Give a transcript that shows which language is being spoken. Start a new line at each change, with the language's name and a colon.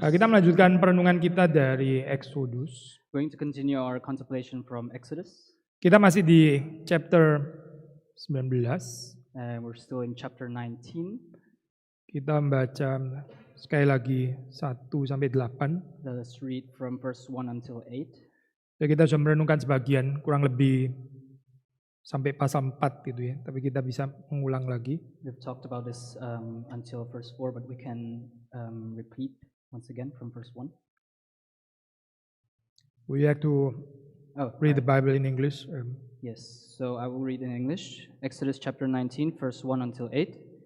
Indonesian: Kita melanjutkan perenungan kita dari Exodus.
English: Going to continue our contemplation from Exodus.
Indonesian: Kita masih di chapter 19.
English: We're still in chapter 19.
Indonesian: Kita membaca sekali lagi 1 sampai 8.
English: Let us read from verse 1 until 8.
Indonesian: Ya, kita sudah merenungkan sebagian, kurang lebih sampai pasal 4 gitu ya. Tapi kita bisa mengulang lagi.
English: We've talked about this until verse 4, but we can repeat once again from verse 1. We have to read the Bible in English. Yes, so I will read in English. Exodus chapter 19, verse 1 until 8.